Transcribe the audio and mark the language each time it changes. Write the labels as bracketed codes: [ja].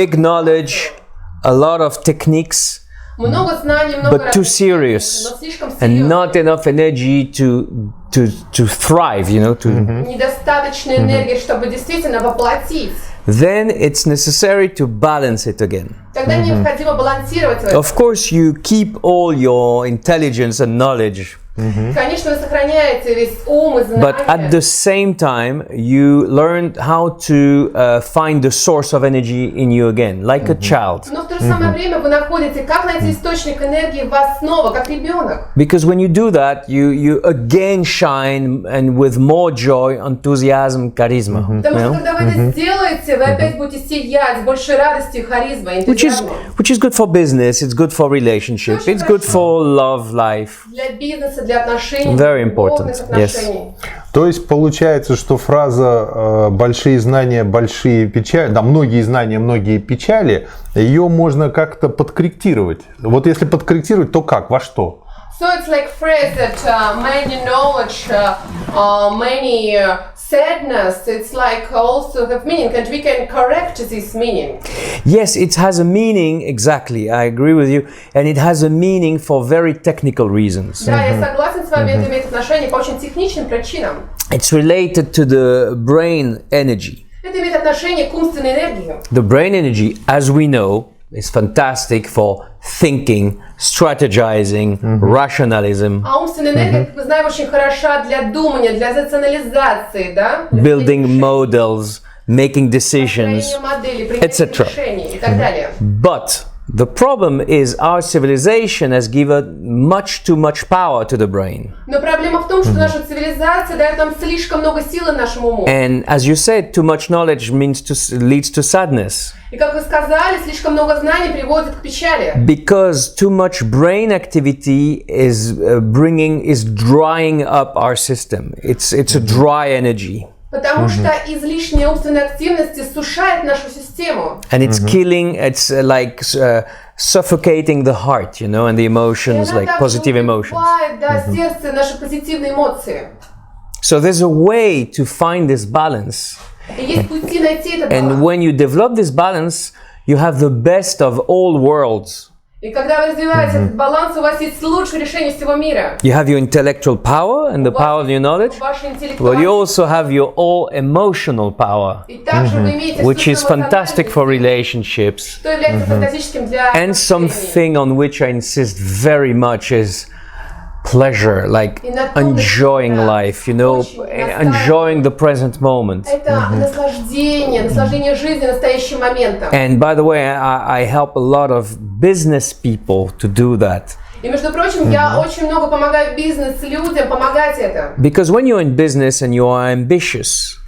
[en] big knowledge, a lot of techniques, [ru] много знаний, много [en] but too serious [ru] но слишком [en] and not enough energy to thrive, [ru] недостаточно энергии, чтобы действительно воплотить. [en] Then it's necessary to balance it again. [ru] Тогда необходимо балансировать это. [en] Of course, you keep all your intelligence and knowledge. [ru] Конечно, вы сохраняете весь ум и знания. [en] But at the same time, you learned how to find the source of energy in you again, like a child. [ru] Но в то же самое время вы находите, как найти источник энергии в вас снова, как ребенок. [en] Because when you do that, you again shine and with more joy, enthusiasm, charisma. [ru] Потому что когда вы это сделаете, вы опять будете сиять с большей радостью и харизмой, энтузиазмом. [en] Which is good for business, it's good for relationship, it's good for love life. [ru] Для бизнеса, для отношений, [en] Very important. [ru] отношений. То есть получается, что фраза «большие знания, большие печали», да, многие знания, многие печали, ее можно как-то подкорректировать. Вот если подкорректировать, то как, во что? [en] So it's like phrase that many knowledge, many sadness, it's like also have meaning, and we can correct this meaning. Yes, it has a meaning, exactly, I agree with you, and it has a meaning for very technical reasons. [ru] Да, я согласен с вами, это имеет отношение по очень техничным причинам. [en] It's related to the brain energy. [ru] Это имеет отношение к умственной энергии. [en] The brain energy, as we know, is fantastic for thinking, strategizing, rationalism, [ru] А умственная энергия, как мы знаем, очень хороша для думания, для рационализации, да? [en] building models, making decisions, [ru] Построение модели, принятие [en] etc. [ru] решений и так далее. [en] But the problem is our civilization has given much too much power to the brain. [ru] Но проблема в том, что наша цивилизация дает нам слишком много силы нашему уму. [en] And as you said, too much knowledge leads to sadness. [ru] И как вы сказали, слишком много знаний приводит к печали. [en] Because too much brain activity is drying up our system. It's a dry energy. [ru] Потому что излишняя умственная активность иссушает нашу систему. [en] And it's killing, it's like suffocating the heart, you know, and the emotions, like positive emotions. [ru] Убивает, да, сердце, наши позитивные эмоции. [en] So there's a way to find this balance. [ru] И есть пути найти этот [en] And [ru] баланс. [en] when you develop this balance, you have the best of all worlds. [ru] И когда вы развиваете этот баланс, у вас есть лучшее решение всего мира. [en] You have your intellectual power and the power of your knowledge, [ru] Ваша [en] but you [ru] интеллектуальная. [en] also have your all emotional power, [ru] И также вы имеете [en] which is [ru] собственную [en] fantastic for [ru] эмоциональность, [en] relationships. [ru] что является фантастическим для [en] And [ru] отношений. [en] something on which I insist very much is pleasure, like enjoying life, you know, enjoying the present moment. [ru] Это наслаждение жизни настоящим моментом. [en] And by the way, I help a lot of business people to do that. [ru] И между прочим, я очень много помогаю бизнес-людям помогать это. [en] Because when you're in business and you are ambitious,